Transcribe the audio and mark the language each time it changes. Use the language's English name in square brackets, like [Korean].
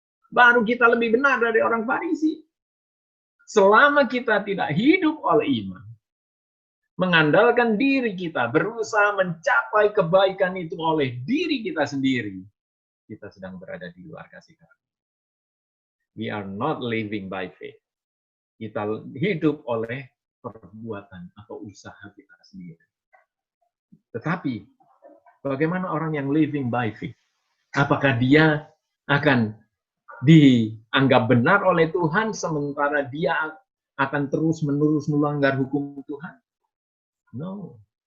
[Indonesian] Baru kita lebih benar dari orang Farisi. Selama kita tidak hidup oleh iman, mengandalkan diri kita, berusaha mencapai kebaikan itu oleh diri kita sendiri, kita sedang berada di luar kasih karunia. [English] We are not living by faith. [Indonesian] Kita hidup oleh perbuatan atau usaha kita sendiri. Tetapi, bagaimana orang yang [English] living by faith? [Indonesian] Apakah dia akan dianggap benar oleh Tuhan sementara dia akan terus-menerus melanggar hukum Tuhan? [English] No.